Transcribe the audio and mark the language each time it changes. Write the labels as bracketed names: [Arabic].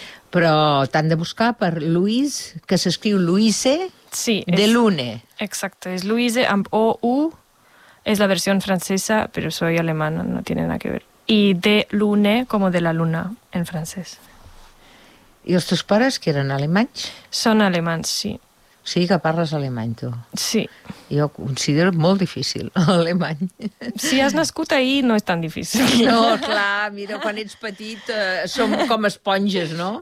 [Catalan] Però t'han de buscar per Luis, que s'escriu Luise, sí, de Lune. Exacte, és Luise amb O-U, és la versió francesa, però [Spanish] soy alemana, no tiene nada que ver. [Catalan] I de Lune, [Spanish] como de la luna, [Catalan] en francès. I els teus pares, que eren alemanys? Són alemanys, sí. Sí, que parles alemany, tu. Sí. Jo considero molt difícil l'alemany. Si has nascut ahir, no és tan difícil. No, clar, mira, quan ets petit som com esponges, no?